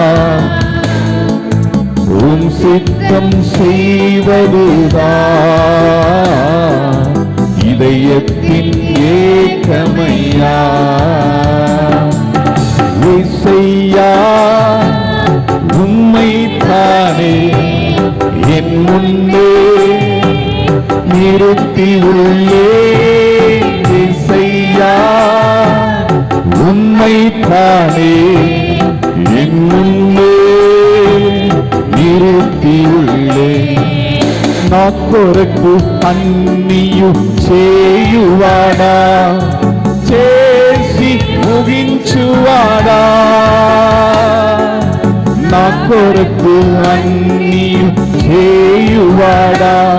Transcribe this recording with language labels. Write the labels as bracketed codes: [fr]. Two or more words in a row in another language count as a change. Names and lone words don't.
[ta] உம் சித்தம் செய்வதுதான் இதயத்தின் ஏக்கமையா இசையா உம்மை தானே என் முன்னே நிறுத்தி உள்ளே இசையா உம்மை தானே என் முன்னே [te] నిరుతియుళ్ళే నా కొరకు అన్నియు చేయువాడా చేసి ముగించువాడా నా కొరకు అన్నియు చేయువాడా